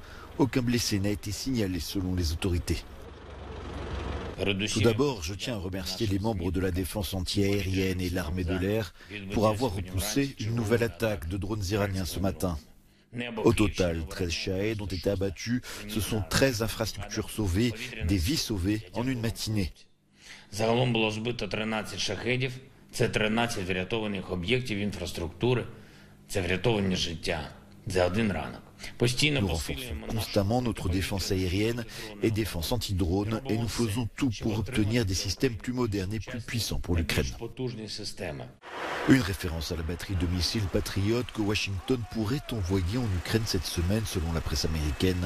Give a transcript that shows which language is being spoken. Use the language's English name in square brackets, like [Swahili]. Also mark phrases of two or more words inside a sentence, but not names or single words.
[French] Aucun blessé n'a été signalé selon les autorités. Tout d'abord, je tiens à remercier les membres de la défense antiaérienne et l'armée de l'air pour avoir repoussé une nouvelle attaque de drones iraniens ce matin. Au total, 13 Shahed ont été abattus. Ce sont 13 infrastructures sauvées, des vies sauvées en une matinée. [Ukrainian] Це 13 врятованих об'єктів інфраструктури, це врятовані життя за один ранок. [French] Nous renforçons constamment notre défense aérienne et défense anti-drone et nous faisons tout pour obtenir des systèmes plus modernes et plus puissants pour l'Ukraine. Une référence à la batterie de missiles Patriot que Washington pourrait envoyer en Ukraine cette semaine selon la presse américaine.